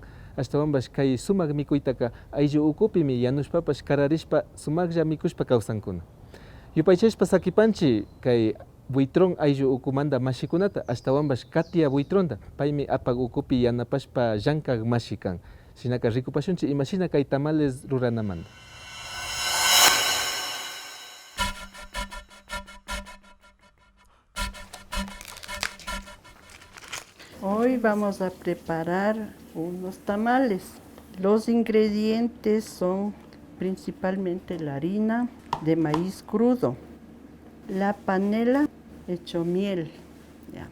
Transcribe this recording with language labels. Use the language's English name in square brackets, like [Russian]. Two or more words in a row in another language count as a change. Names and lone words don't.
[Quechua] Ashtawanbash kay sumaq mikuytaka ayllu ukupimi yanushpapash kararishpa sumaqlla mikushpa kawsankuna. Yupaychashpa sakipanchi kay Buitrón ayllu ukumanda mashikunata, ashtawanbash Katia Buitronta, paymi APAC ukupi yanapashpa llankaq mashi kan. Shinaka rikupashunchi imashina kay tamales ruranamanta. [Spanish] Hoy vamos a preparar unos tamales. Los ingredientes son principalmente la harina de maíz crudo, la panela hecho miel, ya.